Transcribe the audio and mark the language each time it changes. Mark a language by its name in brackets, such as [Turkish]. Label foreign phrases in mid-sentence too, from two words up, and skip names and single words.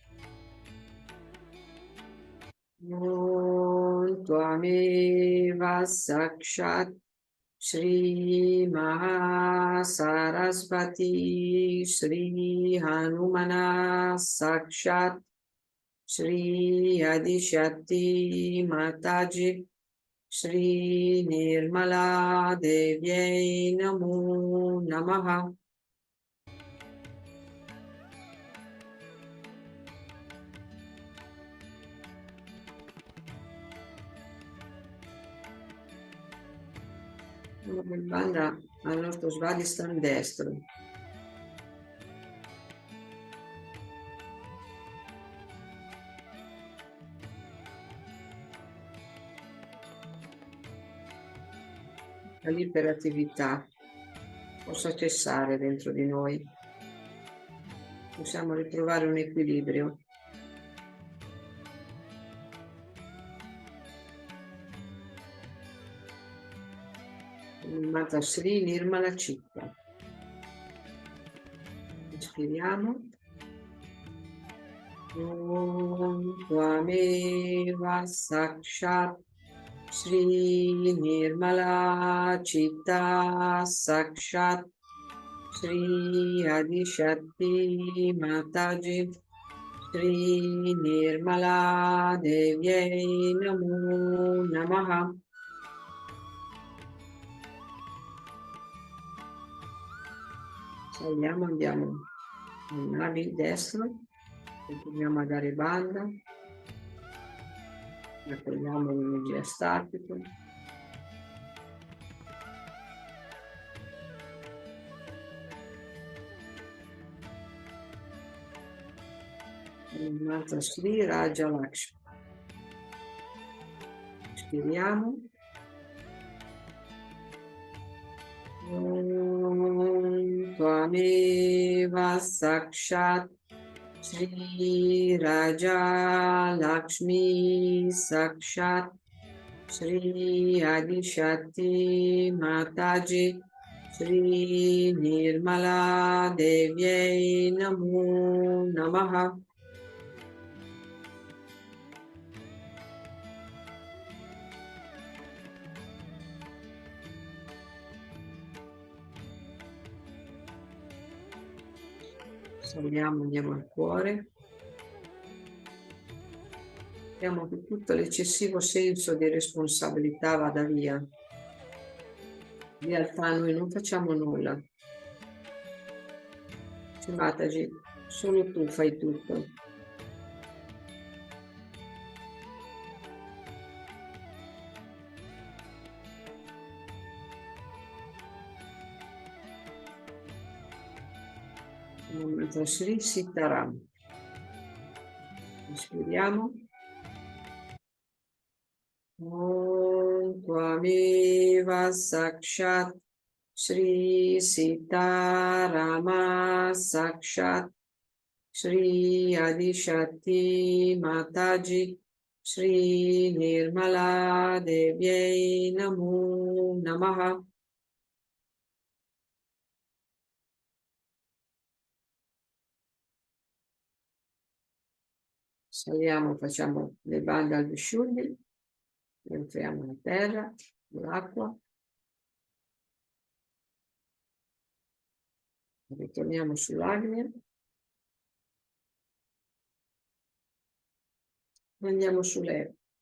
[Sanskrit] ॐ त्वमेव साक्षात् श्री सरस्वती श्री हनुमान साक्षात् श्री आदिशक्ति माताजी श्री निर्मला देव्यै नमो नमः. [Italian] Una banda al nostro Svadhisthana destro. L'iperattività possa cessare dentro di noi. Possiamo ritrovare un equilibrio. Mata Sri Nirmala Citta. Ispiriamo. [Sanskrit] ॐ त्वमेव साक्षात् श्री निर्मला चित्ता साक्षात् श्री आदिशक्ति माताजी श्री निर्मला देव्यै नमो नमः. [Italian] Saliamo, andiamo al navi destro, continuiamo a dare banda, raccogliamo l'energia statica. Mantra Sri Raja Lakshmi. Ispiriamo. [Sanskrit] ॐ त्वमेव साक्षात् श्री राज लक्ष्मी साक्षात् श्री आदिशक्ति माताजी श्री निर्मला देव्यै नमो नमः. [Italian] Saliamo, andiamo al cuore. Speriamo che tutto l'eccessivo senso di responsabilità vada via. In realtà noi non facciamo nulla. Mataji, solo tu fai tutto. Mantra Sri Sitaram. Ispiriamo. [Sanskrit] ॐ त्वमेव साक्षात् श्री सीताराम साक्षात् श्री आदिशक्ति माताजी श्री निर्मला देव्यै नमो नमः. [Italian] Saliamo, facciamo le bande al Vishuddhi, entriamo la terra, l'acqua, ritorniamo sull'Agnya, andiamo sulle.